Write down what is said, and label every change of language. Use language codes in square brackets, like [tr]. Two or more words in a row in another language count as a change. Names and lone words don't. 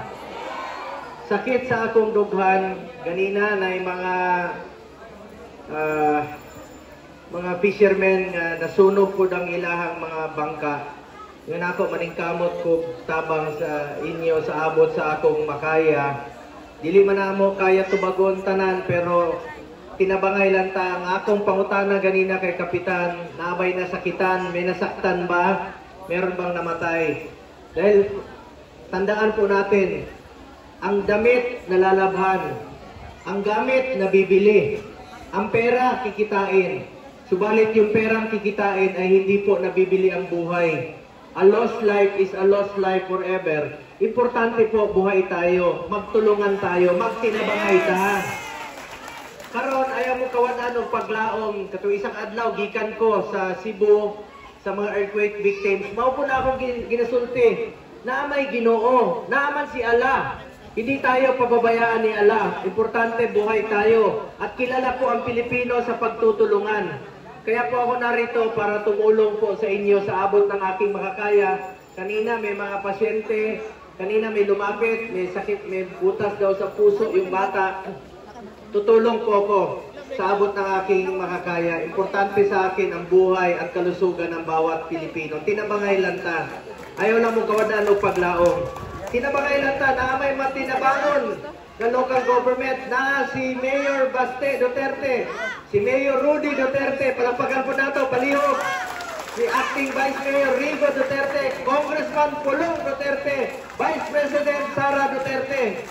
[ceb] Sakit sa akong dughan, ganina na mga fishermen nga nasunog po ang ilahang mga bangka. Ngayon ako maningkamot ko tabang sa inyo sa abot sa akong makaya. Dili man namo kaya tubagon tanan pero tinabangay lang ta ang akong pangutana ganina kay kapitan, naabay nasakitan, [tl] may nasaktan ba? Meron bang namatay? Dahil tandaan po natin, ang damit nalalabhan, ang gamit nabibili, ang pera kikitain. Subalit yung perang kikitain ay hindi po nabibili ang buhay. [en] A lost life is a lost life forever. [tl] Importante po buhay tayo, magtulungan tayo, [ceb] magtinabangay ta. Karon ayaw mo kawanan og paglaom katong isang adlaw gikan ko sa Cebu sa mga [en] earthquake victims. [ceb] Mao po na akong ginasulti. Na may Ginoo, naaman si Allah. [tl] Hindi tayo pababayaan ni Allah. Importante buhay tayo at kilala po ang Pilipino sa pagtutulungan. Kaya po ako narito para tumulong po sa inyo sa abot ng aking makakaya. Kanina may mga pasyente, kanina may lumapit, may sakit, may butas daw sa puso yung bata. Tutulong po ako sa abot ng aking makakaya. Importante sa akin ang buhay at kalusugan ng bawat Pilipino. [ceb] Tinabangay lang ta. Ayaw lang mo kawanan o paglaong. Tinabangay lang ta na may matinabangon ng [en] local government [ceb] na si Mayor Baste Duterte, si Mayor Rudy Duterte, palagpagan po nato, palihog, si Acting Vice Mayor Rigo Duterte, Congressman Pulong Duterte, Vice President Sara Duterte.